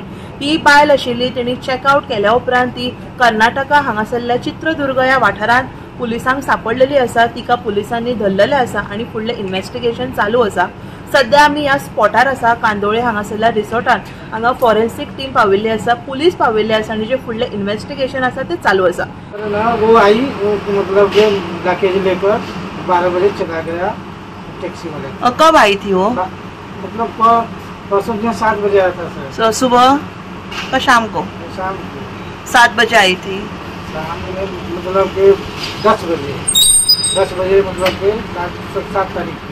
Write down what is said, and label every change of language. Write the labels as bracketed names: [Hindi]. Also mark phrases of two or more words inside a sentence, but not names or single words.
[Konkani] ही बायल आशिल्ली तिणी चेकआउट केल्या उपरांत ती कर्नाटका हांगासरल्या चित्रदुर्ग ह्या वाठारांत पुलिसांक सांपडलेली आसा। तिका पुलिसांनी धरलेले आसा आणि फुडलें इन्व्हेस्टिगेशन चालू आसा। सध्या आमी ह्या स्पॉटार आसा कांदोळे हांगासरल्या रिसॉर्टान। हांगा [English] forensic team [Konkani] पाविल्ली आसा, पुलीस पाविल्ले आसा आणि जे फुडलें इन्व्हेस्टिगेशन आसा ते चालू आसा। [Hindi] वो आई मतलब डाके लेकर 12 बजे चला गया टैक्सी वाले। कब आई थी वो? मतलब परसों 7 बजे आया था सर। सुबह का शाम को? शाम 7 बजे आई थी। शाम में मतलब कि 10 बजे मतलब कि 7 तारीख को